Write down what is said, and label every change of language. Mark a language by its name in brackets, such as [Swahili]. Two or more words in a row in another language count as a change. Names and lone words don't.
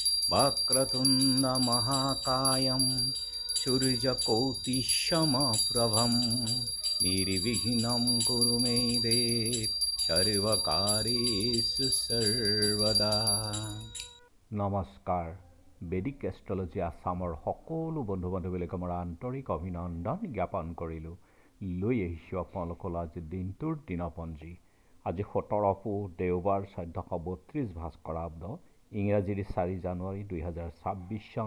[Sanskrit] वक्रतुण्ड महाकायं सूर्यकोटिसमप्रभं निर्विघ्नं कुरु मे देव सर्वकार्येषु सर्वदा। [Assamese] নমস্কাৰ। বেদিক এষ্ট্ৰলজি আছামৰ সকলো বন্ধু বান্ধৱীলৈকে মোৰ আন্তৰিক অভিনন্দন জ্ঞাপন কৰিলোঁ। লৈ আহিছোঁ আপোনালোকলৈ আজি দিনটোৰ দিনপঞ্জী। আজি 17 পুহ দেওবাৰ 1432 ভাস্কৰাব্দ ইংৰাজীৰ 4 জানুৱাৰী 2026 চন।